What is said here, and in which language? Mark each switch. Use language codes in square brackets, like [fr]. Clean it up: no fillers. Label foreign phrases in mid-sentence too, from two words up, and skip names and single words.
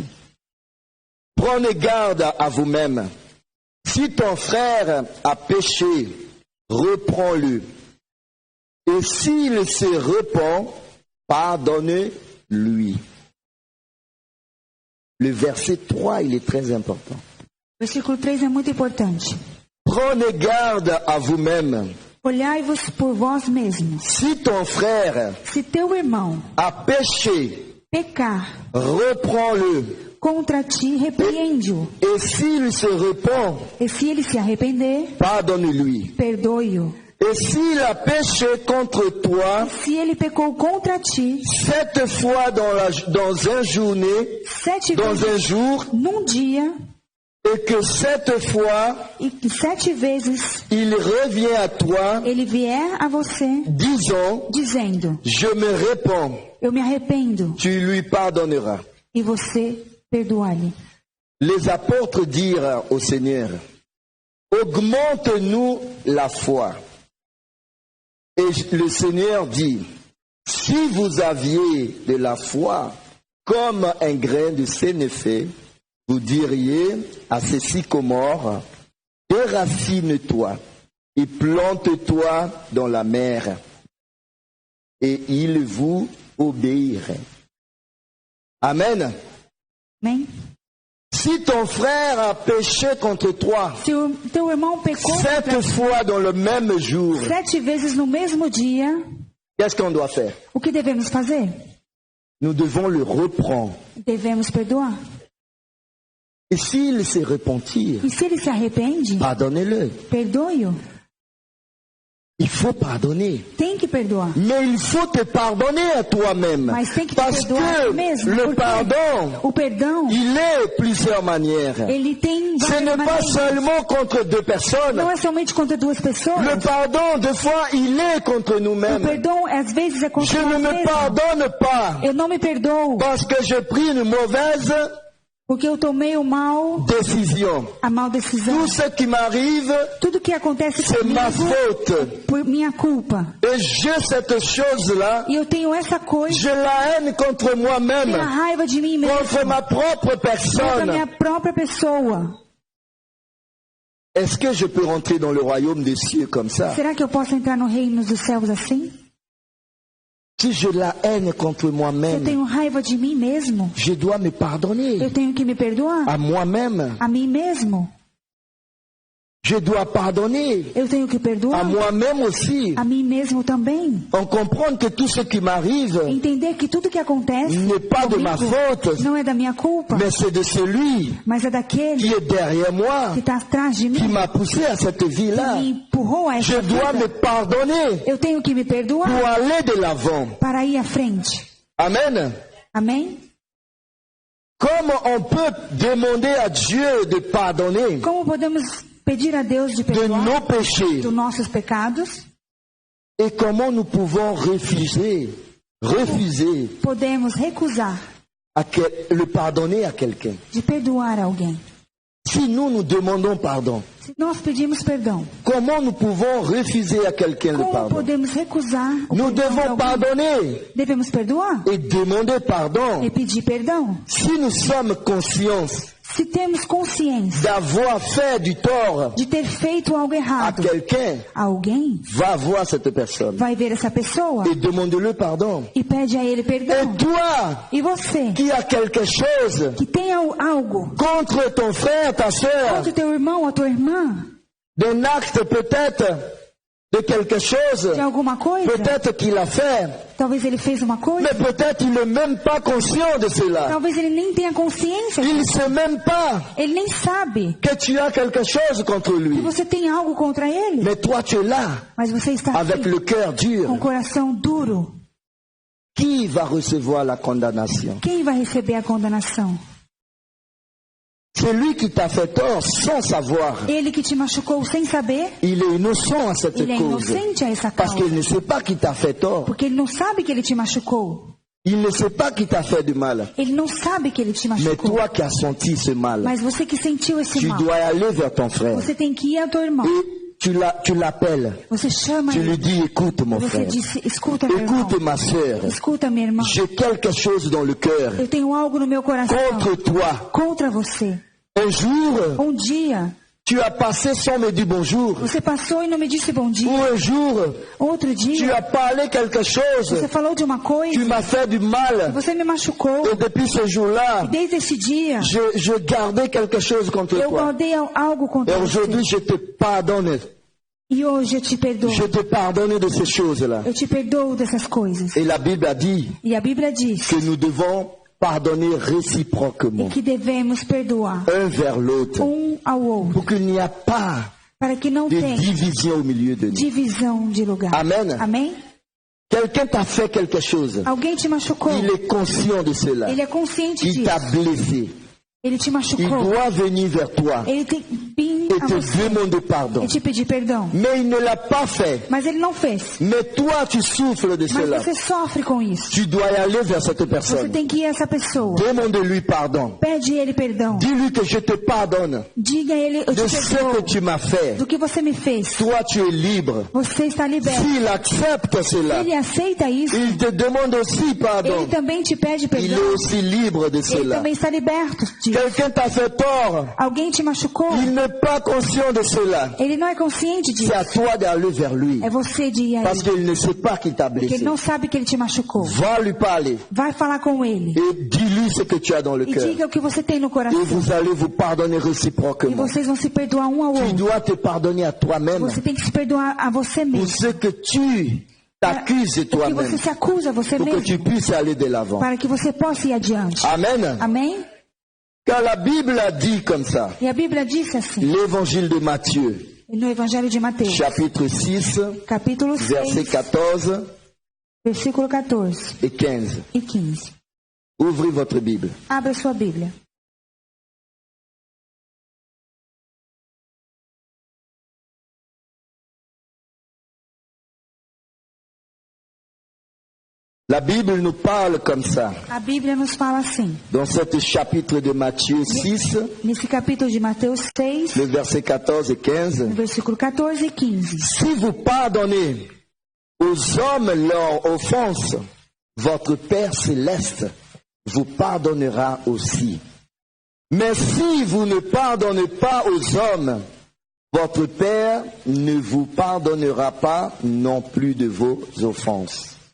[fr] Prenez garde à vous-même. Si ton frère a péché, reprends-le. Et s'il se repent, pardonne-lui. Le verset 3, il est très important. [pt] Versículo 3 é muito importante. [fr] Prenez garde à vous-même. [pt] Olhai-vos por vós mesmos. [fr] Si ton frère [pt] Se teu irmão [fr] a péché, [pt] pecar [fr] reprends-le. [pt] contra ti, repreende-o. [fr] Et s'il se repent, [pt] E se ele se arrepender, [fr] pardonne-lui. [pt] perdoe-o. [fr] Et s'il a péché contre toi, [pt] Se ele pecou contra ti, [fr] 7 fois dans un journée, 7 dans [pt] vezes [fr] un jour, [pt] num dia, [fr] et que 7 fois, [pt] e que 7 vezes [fr] il revient à toi, [pt] ele vier a você, [fr] disant, [pt] dizendo, [fr] je me répands, [pt] eu me arrependo, [fr] tu lui pardonneras. [pt] e você perdoa-lhe. [fr] Les apôtres dirent au Seigneur, augmente-nous la foi. Et le Seigneur dit, si vous aviez de la foi comme un grain de sénéphé, vous diriez à ces sycomores, déracine-toi et plante-toi dans la mer, et il vous obéirait. Amen. [pt] Amém? [fr] Si ton frère a péché contre toi, [pt] Se o teu irmão pecou [fr] 7 fois dans le même jour, [pt] 7 vezes no mesmo dia, [fr] qu'est-ce qu'on doit faire? [pt] o que devemos fazer? [fr] Nous devons le reprendre. [pt] Devemos perdoar. [fr] Et s'il se repentir, [pt] E se ele se arrepende, [fr] pardonnez-le. [pt] perdoe-o. [fr] Il faut pardonner. [pt] Tem que perdoar. [fr] Mais il faut te pardonner à toi-même. [pt] Mas tem que te [fr] Parce [pt] perdoar [fr] que [pt] mesmo. [fr] le [pt] Porque [fr] pardon, [pt] o perdão, [fr] il est plusieurs manières. [pt] ele tem [fr] Ce [pt] várias [fr] n'est pas [pt] maneiras. [fr] seulement contre deux personnes. [pt] Não é somente contra duas pessoas. [fr] Le pardon, des fois, il est contre [pt] O [fr] nous-mêmes. [pt] perdão, às vezes, é contra [fr] Je ne [pt] nós [fr] me [pt] mesmos. [fr] pardonne pas [pt] Eu não me perdoo, [fr] parce que j'ai pris une mauvaise [pt] porque eu tomei o mal, [fr] décision. [pt] a mal decisão. [fr] Tout ce qui m'arrive, [pt] Tudo que acontece [fr] c'est ma [pt] comigo, [fr] faute. [pt] por minha culpa. [fr] Et j'ai cette chose-là, [pt] E eu tenho essa coisa, [fr] je la haine contre moi-même, [pt] tenho a raiva de mim mesmo, [fr] contre ma propre [pt] contra a minha [fr] personne. [pt] própria pessoa. [fr] Est-ce que je peux rentrer dans le royaume des cieux comme ça? [pt] Será que eu posso entrar no reino dos céus assim? [fr] Si je la haine contre [pt] Se eu [fr] moi-même, [pt] tenho raiva de mim mesmo, [fr] je dois me [pt] eu [fr] pardonner [pt] tenho que me perdoar [fr] à moi-même. [pt] a mim mesmo. [fr] Je dois pardonner [pt] Eu tenho que [fr] à [pt] perdoar [fr] moi-même aussi. [pt] a mim mesmo também. [fr] On comprend que tout ce qui m'arrive [pt] Entender que tudo que acontece [fr] n'est pas de ma [pt] comigo [fr] faute, [pt] não é da minha culpa, [fr] mais c'est de celui [pt] mas é [fr] qui [pt] daquele [fr] est derrière moi, [pt] que está atrás de [fr] qui [pt] mim, [fr] m'a poussé à cette [pt] que [fr] vie-là. [pt] me empurrou a [fr] Je [pt] essa [fr] dois me [pt] vida. [fr] pardonner [pt] Eu tenho que me [fr] pour [pt] perdoar [fr] aller de l'avant. [pt] para ir à frente. [fr] Amen. [pt] Amém? [fr] Comment on peut demander à Dieu de pardonner [pt] Como podemos pedir a Deus de [fr] de [pt] perdoar [fr] nos péchés [pt] dos nossos pecados? [fr] et comment nous pouvons refuser [pt] Podemos recusar [fr] le pardonner à quelqu'un? [pt] de perdoar alguém. [fr] Si nous demandons pardon, [pt] Se nós pedimos perdão, [fr] comment nous pouvons refuser à quelqu'un le [pt] como [fr] pardon? [pt] podemos recusar o [fr] Nous [pt] perdão de [fr] devons [pt] alguém? [fr] pardonner [pt] Devemos perdoar [fr] et demander pardon. [pt] e pedir perdão. [fr] Si nous sommes conscients [pt] Se temos consciência [fr] d'avoir fait du tort [pt] de ter feito algo [fr] à [pt] errado, [fr] quelqu'un, [pt] alguém [fr] va voir cette personne [pt] vai ver essa pessoa [fr] et demande-le pardon. [pt] e pede a ele [fr] Et [pt] perdão. [fr] toi, [pt] E você, [fr] qui as quelque chose [pt] que tem algo [fr] contre ton frère, ta sœur, [pt] contra o teu irmão ou a tua irmã, [fr] d'un acte peut-être de quelque chose, [pt] de alguma coisa, [fr] peut-être qu'il a fait, [pt] talvez ele fez uma coisa, [fr] mais peut-être il n'est même pas conscient de cela. [pt] talvez ele nem tenha consciência, [fr] Il ne sait même pas [pt] ele nem sabe [fr] que tu as quelque chose contre [pt] que [fr] lui. [pt] você tem algo contra ele, [fr] Mais toi, tu es là, [pt] mas você está [fr] avec [pt] aqui [fr] le cœur dur. [pt] com o coração duro. [fr] Qui va recevoir la condamnation? [pt] Quem vai receber a condenação? [fr] C'est lui qui t'a fait tort sans savoir. [pt] Ele que te machucou sem saber, [fr] Il est innocent à cette [pt] ele é [fr] cause. [pt] inocente a essa [fr] Parce [pt] causa, [fr] qu'il ne sait pas qui t'a fait tort. [pt] porque ele não sabe que ele te machucou. [fr] Il ne sait pas qui t'a fait du mal. [pt] Ele não sabe que ele te [fr] Mais [pt] machucou. [fr] toi qui as senti ce mal, [pt] Mas você que sentiu esse [fr] tu [pt] mal, [fr] dois aller vers ton frère [pt] você tem que ir ao teu irmão [fr] et tu l'appelles. [pt] Você chama [fr] Tu [pt] ele. [fr] lui dis, écoute mon [pt] Você [fr] frère, [pt] disse, escuta meu irmão. [fr] écoute ma sœur, [pt] Escuta minha irmã. [fr] j'ai quelque chose dans le cœur [pt] Eu tenho algo no meu coração [fr] contre toi. [pt] contra você. [fr] Un jour, [pt] Dia, [fr] tu as passé sans me dire bonjour. [pt] você passou e não me disse bom [fr] Ou [pt] dia. [fr] un jour, [pt] Outro [fr] tu [pt] dia, [fr] as parlé quelque chose, [pt] você falou de uma [fr] tu [pt] coisa, [fr] m'as fait du mal. [pt] você me machucou. [fr] Et depuis ce jour-là, [pt] E desde esse dia, [fr] je gardais quelque chose contre [pt] eu [fr] toi. [pt] guardei algo [fr] Et [pt] contra [fr] aujourd'hui, [pt] você. [fr] je te pardonne. [pt] E hoje eu te perdoo. [fr] Je te pardonne de ces choses-là. [pt] Eu te perdoo dessas coisas. [fr] Et la Bible a dit [pt] E a Bíblia diz [fr] que nous devons pardonner réciproquement, [pt] que devemos perdoar [fr] un vers l'autre, [pt] ao outro, [fr] pour qu'il n'y a pas [pt] para que não [fr] de [pt] tenha [fr] division au milieu de nous. [pt] divisão de lugar. [fr] Amen. [pt] Amém? [fr] Quelqu'un t'a fait quelque chose. [pt] Alguém te machucou. [fr] Il est conscient de cela. [pt] Ele é consciente [fr] Il [pt] disso. [fr] t'a blessé. [pt] Ele te [fr] Il [pt] machucou. [fr] doit venir vers toi [pt] Ele tem que vir [fr] et [pt] a [fr] te [pt] você [fr] demander pardon. [pt] e te pedir perdão. [fr] Mais il ne l'a pas fait. [pt] Mas ele não fez. [fr] Mais toi, tu souffres de [pt] Mas [fr] cela. [pt] você sofre com isso. [fr] Tu dois y aller vers cette [pt] Você [fr] personne. [pt] tem que ir a essa pessoa. [fr] Demande-lui pardon. [pt] Pede ele perdão. [fr] Dis-lui que je te pardonne [pt] Diga a ele, eu [fr] de [pt] te [fr] ce que [pt] perdoo [fr] tu m'as fait. [pt] do que você me fez. [fr] Toi, tu es libre. [pt] Você está liberto. [fr] S'il accepte cela, [pt] Ele aceita isso. [fr] il te demande aussi pardon. [pt] Ele também te pede [fr] Il est [pt] perdão. [fr] aussi libre de [pt] Ele [fr] cela. [pt] também está liberto disso. [fr] Quelqu'un t'a fait tort. [pt] Alguém te machucou. [fr] Il n'est pas conscient de cela. [pt] Ele não é consciente disso. [fr] C'est à toi d'aller vers lui. [pt] É você de ir a [fr] Parce [pt] ele. [fr] qu'il ne sait pas qu'il t'a [pt] Porque [fr] blessé. [pt] ele não sabe que ele te machucou. [fr] Va lui parler [pt] Vai falar com ele. [fr] et dis-lui ce que tu as dans le [pt] E [fr] cœur. [pt] diga o que você tem no [fr] Et [pt] coração. [fr] vous allez vous pardonner [pt] E [fr] réciproquement. [pt] vocês vão se perdoar um ao [fr] Tu [pt] outro. [fr] dois te pardonner à toi-même [pt] Você tem que se perdoar a você [fr] pour [pt] mesmo. [fr] ce que tu t'accuses [pt] Porque [fr] toi-même. [pt] você se acusa a você [fr] Pour que tu [pt] mesmo. [fr] puisses aller de l'avant. [pt] Para que você possa ir adiante. [fr] Amen. [pt] Amém? [fr] Car la Bible a dit comme ça. [pt] E a Bíblia disse assim, [fr] L'évangile de Matthieu, [pt] no Evangelho de Mateus, [fr] chapitre 6, [pt] capítulo [fr] versets [pt] 6, [fr] 14 [pt] versículo 14 [fr] et 15. [pt] e 15. [fr] Ouvrez votre Bible. [pt] Abra sua Bíblia. [fr] La Bible nous parle comme ça. [pt] A Bíblia nos fala assim, [fr] Dans ce chapitre de Matthieu 6, [pt] nesse capítulo de Mateus 6, [fr] le verset 14 et 15. [pt] no versículo 14 e 15. [fr] Si vous pardonnez aux hommes leurs offenses, votre Père céleste vous pardonnera aussi. Mais si vous ne pardonnez pas aux hommes, votre Père ne vous pardonnera pas non plus de vos offenses.